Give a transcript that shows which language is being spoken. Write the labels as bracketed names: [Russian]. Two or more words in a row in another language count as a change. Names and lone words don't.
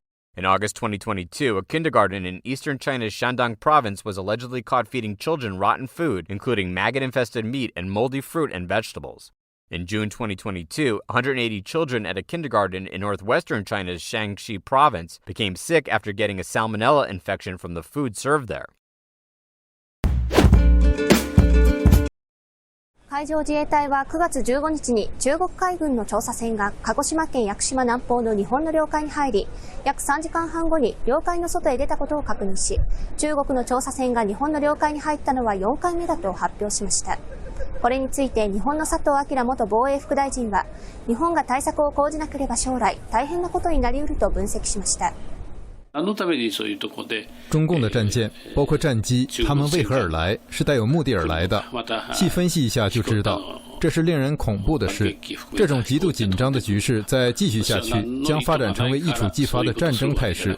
[English] In August 2022, a kindergarten in eastern China's Shandong province was allegedly caught feeding children rotten food, including maggot-infested meat and moldy fruit and vegetables. In June 2022, 180 children at a kindergarten in northwestern China's Shaanxi province became sick after getting a salmonella infection from the food served there. [Japanese] 海上自衛隊は9月15日に中国海軍の調査船が鹿児島県屋久島南方の日本の領海に入り、約3時間半後に領海の外へ出たことを確認し、中国の調査船が日本の領海に入ったのは4回目だと発表しました。これについて日本の佐藤彰元防衛副大臣は、日本が対策を講じなければ将来大変なことになり得ると分析しました。 [Chinese] 中共的战舰，包括战机，他们为何而来？是带有目的而来的。细分析一下就知道，这是令人恐怖的事。这种极度紧张的局势再继续下去，将发展成为一触即发的战争态势。